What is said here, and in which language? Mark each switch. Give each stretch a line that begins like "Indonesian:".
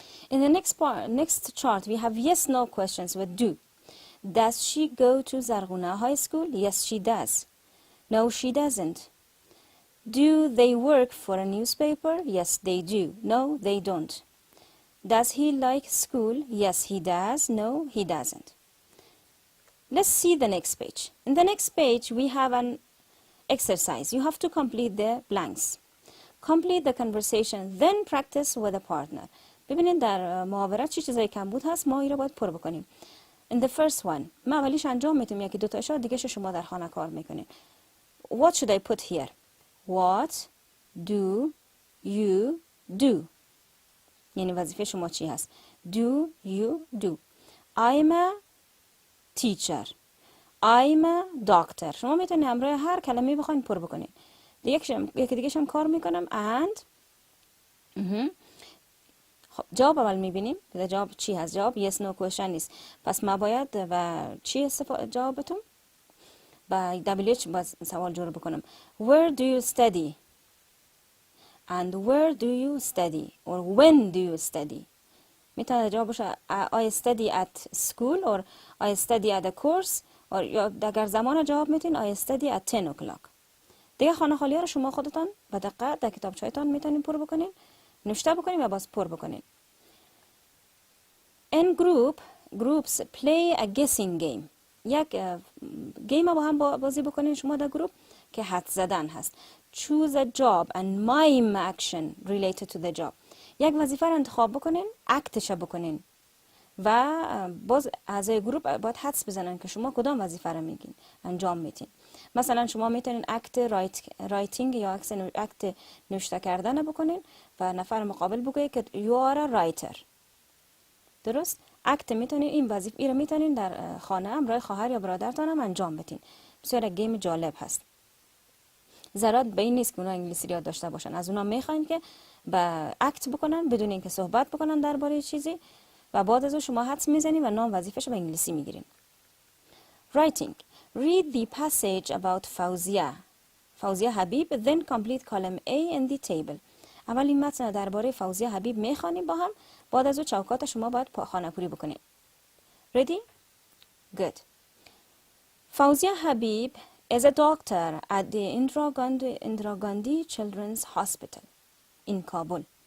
English: In the next chart we have yes no questions with do. Does she go to Zarghuna High School? Yes she does. No she doesn't. Do they work for a newspaper? Yes they do. No they don't. Does he like school? Yes he does. No he doesn't. Let's see the next page. In the next page we have an exercise. You have to complete the blanks. Complete the conversation, then practice with a partner.
Persian: ببینید در محاورت چی چیزایی کم بود هست، ما این رو باید پر بکنیم.
English: In the first one
Persian: ما اولیش انجام میتونیم، یکی دو تاشو دیگه شما در خانه کار میکنین.
English: What should I put here? What do you do?
Persian: یعنی وظیفه شما چی هست؟
English: Do you do? I'm a teacher. I'm a doctor.
Persian: شما میتونید همراه هر کلمه بخواید پر بکنید. یکی دیگه هم کار میکنم and خب جواب اول میبینیم که جواب چی هست. جواب yes no question نیست. پس ما باید و چی جوابتون با WH باز سوال جور بکنم.
English: Where do you study? And where do you study? Or when do you study?
Persian: میتونه جواب باشه I study at school or I study at a course or یا اگر زمان جواب میتونین I study at 10 o'clock. دیگه خانه خالی ها رو شما خودتان به دقت در کتابچه‌تان میتونین پر بکنین، نوشته بکنین و باز پر بکنین.
English: In groups play a guessing game.
Persian: یک گیم با هم بازی بکنین شما در گروپ که حدس زدن هست. Choose a job and mime action related to the job. یک وظیفه رو انتخاب بکنین، اکتش بکنین و باز اعضای گروپ باید حدس بزنن که شما کدام وظیفه رو میگین انجام میدین. مثلا شما میتونین اکت رایتینگ یا اکت نوشته کردن بکنین و نفر مقابل بگه که
English: you are a writer.
Persian: درست؟ اکت میتونین این وظیفه رو میتونین در خانه همراه خواهر یا برادرتان هم انجام بدین. بسیار گیم جالب هست. ضرورت به این نیست که اونا انگلیسی یاد داشته باشن. از اونا میخواین که با اکت بکنن بدون اینکه صحبت بکنن درباره چیزی و بعد از اون شما حدس میزنین و نام وظیفه‌شو به انگلیسی میگیرین.
English: Writing. Read the passage about فوزیه حبیب then complete column A in the table.
Persian: اول این متن درباره فوزیه حبیب میخوانیم با هم، بعد از اون چوکات شما باید خانه‌پوری بکنین.
English: Ready? Good. فوزیه حبیب is a doctor at the Indira Gandhi Children's Hospital in Kabul.